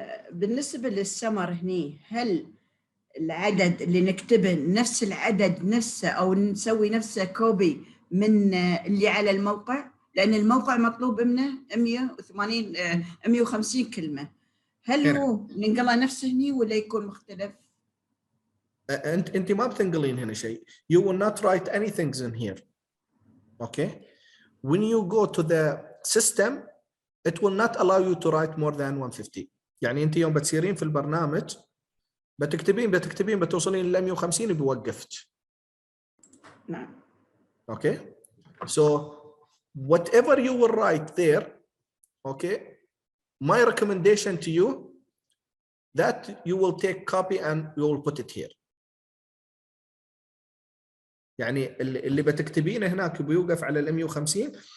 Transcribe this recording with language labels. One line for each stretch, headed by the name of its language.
Arabic: بالنسبة للسمر هني، هل العدد اللي نكتبه نفس العدد نفسه أو نسوي نفسه كوبي من اللي على الموقع؟ لأن الموقع مطلوب منه 150 كلمة. هل هو ننقله نفسه هني ولا يكون مختلف؟ أنت ما بتنقلين هنا شيء.
English: You will not write anything in here. Okay. When you go to the system, it will not allow you to write more than 150.
Arabic: يعني أنت يوم بتصيرين في البرنامج بتكتبين بتوصلين ل 150 بوقفت. نعم.
English: Okay. So whatever you will write there, okay, my recommendation to you that you will take copy and you will put it here.
Arabic: يعني اللي بتكتبينه هناك بيوقف على ال 150.